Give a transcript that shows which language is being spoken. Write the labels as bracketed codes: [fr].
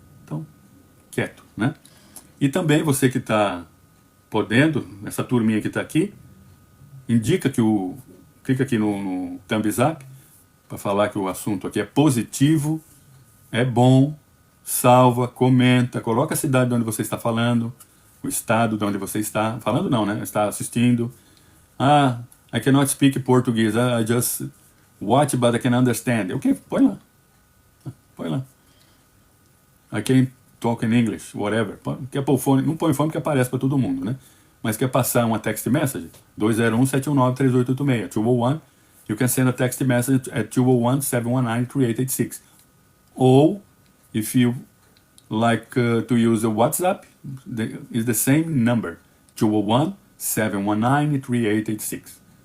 [pt] Então, quieto, né? E também você que está podendo, essa turminha que está aqui, indica que clica aqui no thumbs up para falar que o assunto aqui é positivo, é bom, salva, comenta, coloca a cidade de onde você está falando, o estado de onde você está falando, não, né? Está assistindo. [en] Ah, I cannot speak Portuguese, I just watch but I can understand. Ok, [pt] põe lá. Põe lá. [en] I can talk in English, whatever. [pt] Quer pôr o fone, não põe fone porque aparece para todo mundo, né? Mas quer passar uma text message? [en] 201-719-3886. 201, you can send a text message at 201-719-3886. Ou, if you like to use a WhatsApp, is the same number, 201-719-3886.